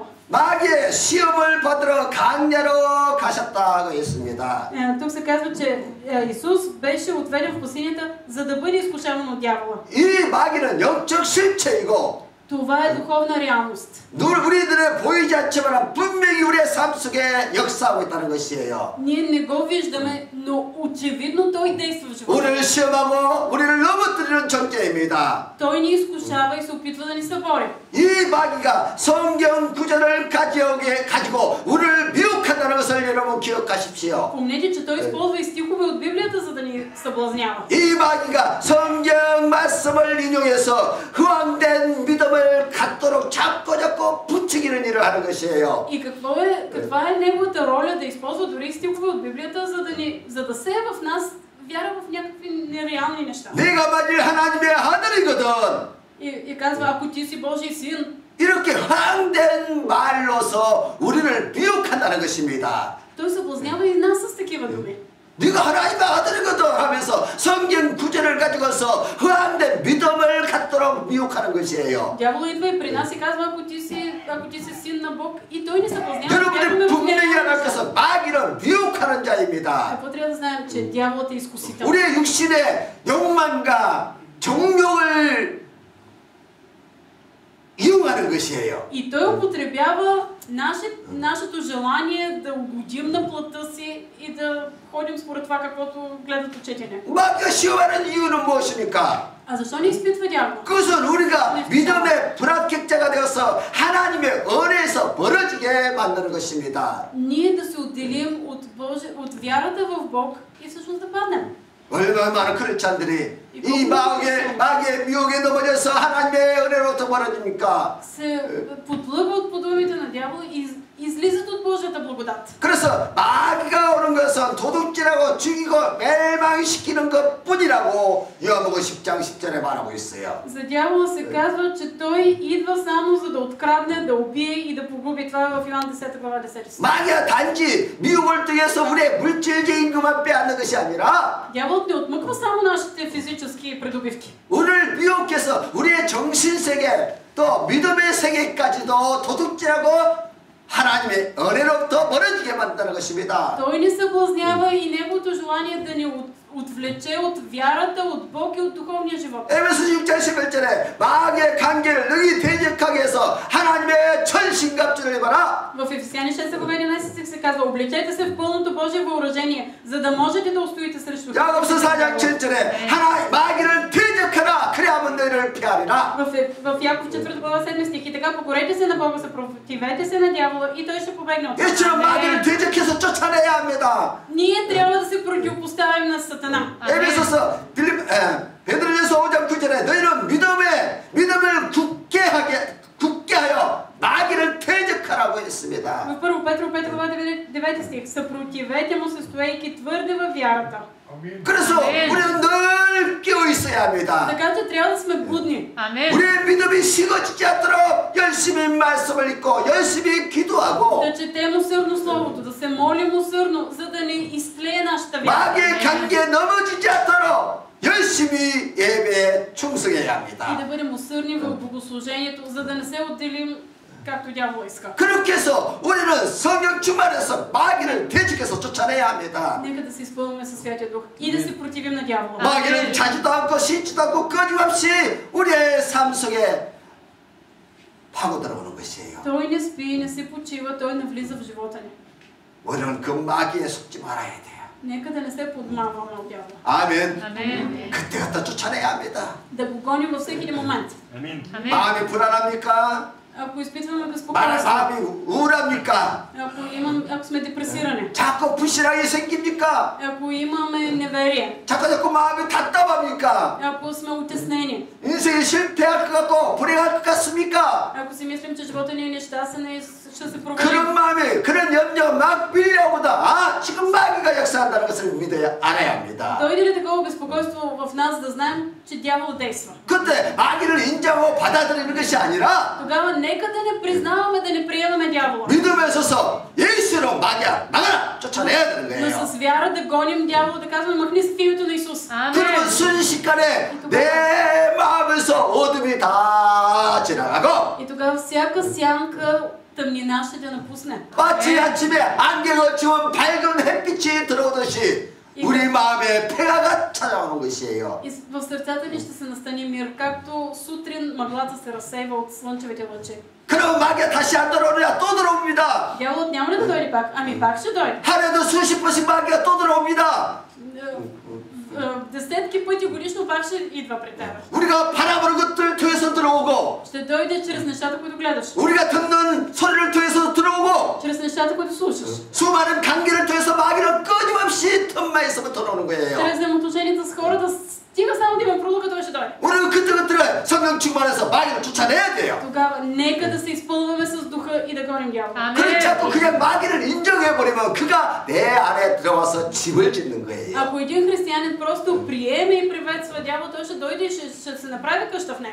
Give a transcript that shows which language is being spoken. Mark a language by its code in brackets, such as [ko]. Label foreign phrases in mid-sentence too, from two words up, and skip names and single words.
[ko] 마귀의 시험을 받으러 강야로 가셨다고 했습니다. [bg] Тук се казва, че Исус беше отведен в пустинята, за да бъде изкушаван от дявола. [ko] 이 마귀는 영적 실체이고 [bg] Това е духовна реалност. [ko] 우리들의 보이지 않지만 분명히 우리의 삶 속에 역사하고 있다는 것이에요. [bg] Ние не го виждаме, но очевидно той действа в живота. [ko] 우리를 시험하고 우리를 넘어뜨리는 존재입니다. [bg] Той ни изкушава и се опитва да ни събори. [ko] 이 마귀가 성경 구절을 가지고 우리를 미혹한다는 것을 여러분 기억하십시오. [bg] Помнете, че той използва и стихове от Библията, за да ни съблазнява. [ko] 이 ма귀가 성경 말씀을 인용해서 허황된 믿음을 갖도록 잡고 부추기는 일을 하는 것이에요. [bg] И каква е неговата роля да използва дори стихове от Библията, за да сее в нас вяра в някакви нереални неща. [ko] 내가 만일 하나님의 아들이거든. [bg] И казва, ако ти си Божий син, [ko] 이렇게 허황된 말로서 우리를 미혹한다는 것입니다. [bg] той съблазнява и нас с такива думи. [ko] 네가 하나님의 아들이거든 하면서 성경 구절을 가지고서 허황된 믿음을 갖도록 미혹하는 것이에요. [bg] Дяволът идва и при нас и казва, ако ти си син на Бог, и той ни съблазнява. [ko] 여러분들 분명히 알아서 마귀는 미혹하는 자입니다. [bg] Какво трябва да знаем, че дяволът е изкусител? [ko] 우리의 육신의 욕망과 정욕을 이용하는 것이에요. [bg] И той употребява нашето желание да угодим на плътта си и да ходим според това, каквото гледат очите ни. [ko] 마귀가 시험하는 이유는 무엇입니까? [bg] А защо не изпитва дявол? [ko] 그것은 우리가 믿음의 불합격자가 되어서 하나님의 은혜에서 벌어지게 만드는 것입니다. [bg] Ние да се отделим от вярата в Бог и всъщност да паднем. [ko] 얼마나 많은 크리스찬들이 이 마귀의 미혹에 넘어져서 하나님의 은혜로부터 벌어집니까? [bg] Се подлъгват по думите на дявола и излизат от Божията благодат. [ko] 그래서 마귀가 오는 것은 도둑질하고 죽이고 멸망시키는 것뿐이라고 요한복음 10장 10절에 말하고 있어요. [bg] За дявола се казва, че той идва само за да открадне, да убие и да погуби. Това е в Йоан 10 глава 10 стих. [ko] 마귀가 단지 미혹을 통해서 우리의 물질적인 것만 빼앗는 것이 아니라 [bg] Дяволът не отмъква само нашите физически придобивки. [ko] 우리를 미혹해서 우리의 정신세계 또 믿음의 세계까지도 도둑질하고 하나님의 은혜로부터 멀어지게 만드는 것입니다. [bg] Той ни съблазнява и неговото желание да ни отвлече от вярата, от Бог и от духовния живот. [ko] 에베소 6장 11절에 마귀의 관계를 능히 대적하게 해서 하나님의 천신갑주를 입어라. [bg] В Ефесяни 6 глава 11 стих се казва: облечете се в пълното Божие въоръжение, за да можете да устоите срещу. [ko] 야고보서 4장 7절에 하나님 마귀를 대적하라 그리하면 너희를 피하리라. [bg] В Яков 4 глава 7 стих: и така покорете се на Бога, съпротивете се на дявола и той ще побегне от вас. [ko] 이처럼 마귀를 대적해서 쫓아내야 합니다. [bg] Ние трябва да се противопоставим на Сатана. [ko] 에베소서 베드로전서 5장 9절에 너희는 믿음을 굳게 하여 마귀를 대적하라고 했습니다. [bg] В 1 Петро 5 глава 9 стих: съпротивете му се, стоейки твърде във вярата. [ko] 그래서 우리는 늘 깨어 있어야 합니다. [bg] Така че трябва да сме будни. [ko] 우리의 믿음이 식어지지 않도록 열심히 말씀을 읽고 열심히 기도하고 [bg] Да четем усърдно Словото, да се молим усърдно, за да не изтлее нашата вяра. [ko] 마귀의 관계에 넘어지지 않도록 열심히 예배에 충성해야 합니다. [bg] И да бъдем усърдни в богослужението, за да не се отделим както дявол иска. [ko] 그렇게 해서 우리는 성령 충만해서 마귀를 대적해서 쫓아내야 합니다. [bg] Нека да се изпълним със Святия Дух и да се противим на дявола. [ko] 마귀는 자지도 않고 씻지도 않고 끊임없이 우리의 삶 속에 파고 들어오는 것이에요. [bg] Той не спи, не се почива, той навлиза в живота ни. [ko] 우리는 그 마귀에 속지 말아야 돼요. [bg] Нека да не се подмамваме от дявола. [ko] 아멘. [bg] Амен. [ko] 그때 갖다 쫓아내야 합니다. [bg] Да го гоним във всеки един момент. [ko] 마음이 불안합니까? [bg] Ако изпитваме безпокойство, [ko] 마음이 우울합니까? [bg] ако сме депресирани, [ko] 자꾸 불신앙이 생깁니까? [bg] ако имаме неверие, [ko] 자꾸 마음이 답답합니까? [bg] ако сме утеснени, [ko] 인생이 실패할 것 같고 불행할 것 같습니까? [bg] ако си мислим, че живота ни е нещастен и ще се провалим, [ko] 그런 마음이 그런 염려 막 밀려오다 지금 마귀가 역사한다는 것을 알아야 합니다. [bg] дойде ли такова безпокойство в нас, да знаем, че дявол действа. [ko] 그때 마귀를 인정하고 받아들이는 것이 아니라 [bg] Тогава нека да не признаваме, да не приемаме дявола. [ko] 믿음에 서서 예수로 마귀야 나가라 쫓아내야 되는 [bg] Но [ko] 거예요. [bg] с вяра да гоним дявола, да казваме: махни се в името на Исус. [ko] 그러면 순식간에 내 마음에서 어둠이 다 지나가고 [bg] И тогава всяка сянка, тъмнина ще да напусне. [ko] 마치 아침에 안개가 지운 밝은 햇빛이 들어오듯이 우리 마음에 평화가 찾아오는 것이에요. [bg] И в сърцата ни ще се настани мир, както сутрин мъглата се разсейва от слънчевите лъчи. [ko] 그럼 마귀가 다시 안 들어오느냐? 또 들어옵니다. [bg] Дяволът няма ли да дойде пак? Ами пак ще дойде. [ko] 하루에도 수십 번씩 마귀가 또 들어옵니다. [bg] Десетки пъти годишно пак ще идва при теб. [ko] 우리가 바라보는 것들 통해서 들어오고, [bg] Ще дойде чрез нещата, които гледаш. [ko] 우리가 듣는 소리를 통해서 들어오고, [bg] Чрез нещата, които слушаш. [ko] 수많은 관계를 통해서 마귀는 끊임없이 틈만 있으면 들어오는 거예요. [bg] Чрез взаимоотношенията с хората, стига само да има пролука, той ще дойде. [ko] 우리는 그때그때 성령 충만해서 마귀를 쫓아내야 돼요. [bg] Тогава нека да се изпълваме с духа и да гоним дявола. [ko] 그렇지 않고 그냥 마귀를 인정해버리면 그가 내 안에 들어와서 집을 짓는 거예요. [bg] Ако един християнин просто приеме и приветства дявола, той ще дойде и ще се направи къща в него.